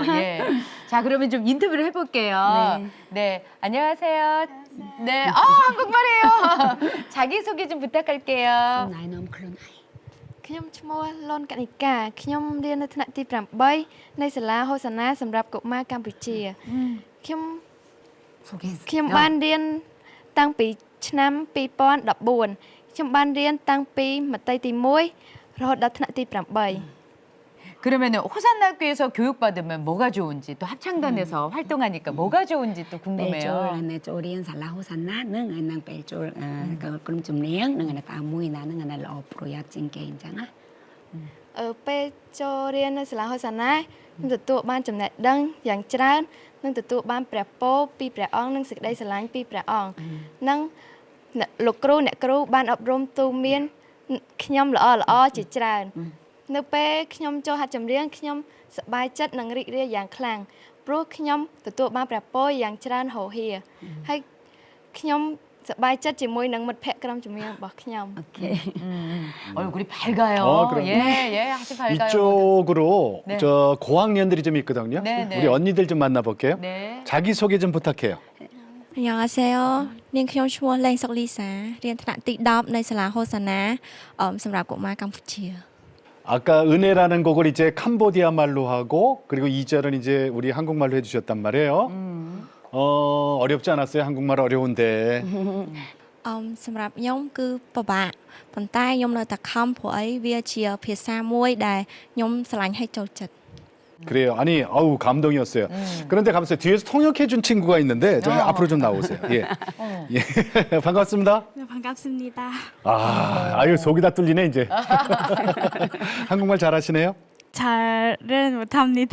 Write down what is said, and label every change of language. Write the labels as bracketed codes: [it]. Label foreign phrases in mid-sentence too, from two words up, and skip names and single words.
[ko] 예. 자, 그러면 좀 인터뷰를 해볼게요. 네, 안녕하세요. 네, 한국말이에요. 자기 소개 좀 부탁할게요. 나이 너무 클로나이. [km] ខ្ញុំឈ្មោះលនកនិកាខ្ញុំរៀននៅថ្នាក់ទី8នៃសាលាហូសាណាសម្រាប់កុមារកម្ពុជាខ្ញុំ [ko] 소개했어요. [km] ខ្ញុំបានរៀនតាំងពីឆ្នាំ2014ខ្ញុំបានរៀនតាំងពីមត្តេយ្យទី1រហូតដល់ថ្នាក់ទី8 [ko] 그러면 호산학교에서 교육받으면 뭐가 좋은지, 또 합창단에서 활동하니까 뭐가 좋은지 또 궁금해요. 내 쪼리엔 살라 호산나 능은 뺄쫄 그럼 좀 내용 능은 다 모이나 능은 러 프로야 찐게 있잖아. [km] ពេលចូលរៀននៅសាលាហូសាណាខ្ញុំទទួលបានចំណេះដឹងយ៉ាងច្រើននិងទទួលបានព្រះពរពីព្រះអង្គនិងសេចក្តីស្រឡាញ់ពីព្រះអង្គនិងលោកគ្រូអ្នកគ្រូបានអប់រំទូន្មានខ្ញុំល្អជាច្រើននៅពេលខ្ញុំចូលហាត់ចម្រៀងខ្ញុំសប្បាយចិត្តនិងរីករាយយ៉ាងខ្លាំងព្រោះខ្ញុំទទួលបានព្រះពរយ៉ាងច្រើនហូរហៀហើយខ្ញុំសប្បាយចិត្តជាមួយនឹងមិត្តភក្តិក្រុមចម្រៀងរបស់ខ្ញុំ [ko] 오케이. 얼굴이 밝아요. 그럼요. 예, 아주 밝아요. 이쪽으로 네. 저 고학년들이 좀 있거든요. 네, 네. 우리 언니들 좀 만나볼게요. 네. 자기 소개 좀 부탁해요. 안녕하세요. [km] នាងខ្ញុំឈ្មោះលេងសុកលីសារៀនថ្នាក់ទី10នៃសាលាហូសាណាសម្រាប់កុមារកម្ពុជា [ko] 아까 은혜라는 곡을 이제 캄보디아 말로 하고 그리고 2절은 이제 우리 한국말로 해주셨단 말이에요. 어렵지 않았어요? 한국말 어려운데. [km] សម្រាប់ខ្ញុំគឺពិបាកប៉ុន្តែខ្ញុំនៅតែខំព្រោះអីវាជាភាសាមួយដែលខ្ញុំស្រឡាញ់ហើយចូលចិត្ត [ko] 그래요. 아니, 어우 감동이었어요. 그런데 가만있어요. 뒤에서 통역해준 친구가 있는데 좀 앞으로 좀 나오세요. 예, 예. 반갑습니다. 네, 반갑습니다. 아유 속이 다 뚫리네 이제. 한국말 잘하시네요. 잘은 못합니다.